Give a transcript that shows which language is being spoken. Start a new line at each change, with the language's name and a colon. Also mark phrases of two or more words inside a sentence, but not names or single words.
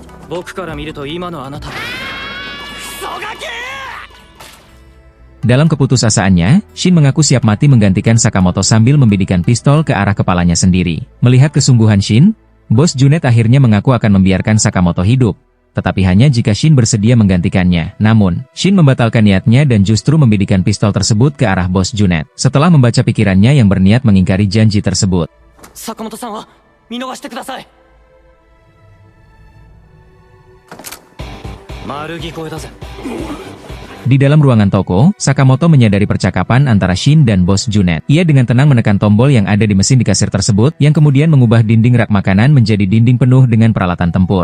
Indonesian: Dalam keputusasaannya, Shin mengaku siap mati menggantikan Sakamoto sambil membidikkan pistol ke arah kepalanya sendiri. Melihat kesungguhan Shin, Bos Junet akhirnya mengaku akan membiarkan Sakamoto hidup, tetapi hanya jika Shin bersedia menggantikannya. Namun, Shin membatalkan niatnya dan justru membidikkan pistol tersebut ke arah Bos Junet. Setelah membaca pikirannya yang berniat mengingkari janji tersebut.
Japanese: 坂本さんは見逃してください. 丸聞こえだぜ.
Indonesian: Di dalam ruangan toko, Sakamoto menyadari percakapan antara Shin dan Bos Junet. Ia dengan tenang menekan tombol yang ada di mesin di kasir tersebut, yang kemudian mengubah dinding rak makanan menjadi dinding penuh dengan peralatan tempur.